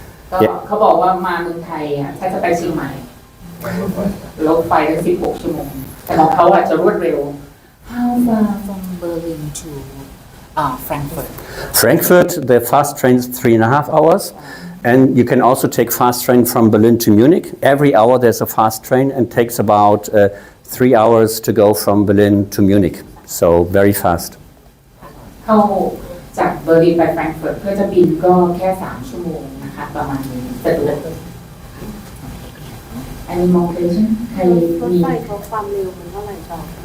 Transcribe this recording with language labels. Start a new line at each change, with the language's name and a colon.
Thai: ก็เขาบอกว่ามาเมืองไทยถ้าจะไปเชียงใหม่รถไฟได้16 ชั่วโมงแต่ของเขาอาจจะรวดเร็ว
English: How far from Berlin to Frankfurt? Frankfurt, the fast train is 3.5 hours. And you can also take fast train from Berlin to Munich. Every hour there's a fast train and takes about 3 hours to go from Berlin to Munich. So very fast.
Thai: เข้าจากเบอร์ลินไปแฟรงก์เฟิร์ตเพื่อจะบินก็แค่3 ชั่วโมงนะคะประมาณนี้สะดวก
English: Any more question?
Thai: ใคร รถ มี ไฟเขาความเร็วมันเท่าไหร่ต่อ